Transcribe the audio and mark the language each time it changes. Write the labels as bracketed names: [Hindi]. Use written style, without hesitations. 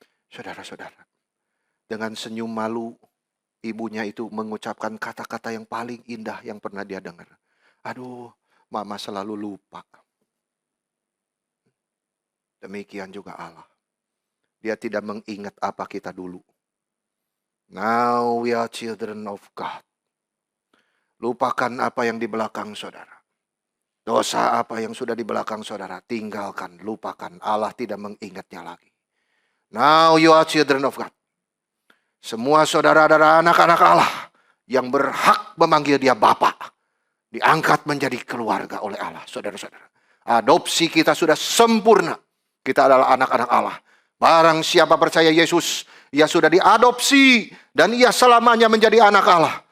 [Indonesian] Saudara-saudara, dengan senyum malu, ibunya itu mengucapkan kata-kata yang paling indah yang pernah dia dengar. Aduh, mama selalu lupa. Demikian juga Allah. Dia tidak mengingat apa kita dulu. [English] Now we are children of God. [Indonesian] Lupakan apa yang di belakang saudara. Dosa apa yang sudah di belakang saudara. Tinggalkan, lupakan. Allah tidak mengingatnya lagi. [English] Now you are children of God. [Indonesian] Semua saudara adalah anak-anak Allah yang berhak memanggil dia Bapa. Diangkat menjadi keluarga oleh Allah, saudara-saudara. Adopsi kita sudah sempurna. Kita adalah anak-anak Allah. Barang siapa percaya Yesus, ia sudah diadopsi dan ia selamanya menjadi anak Allah.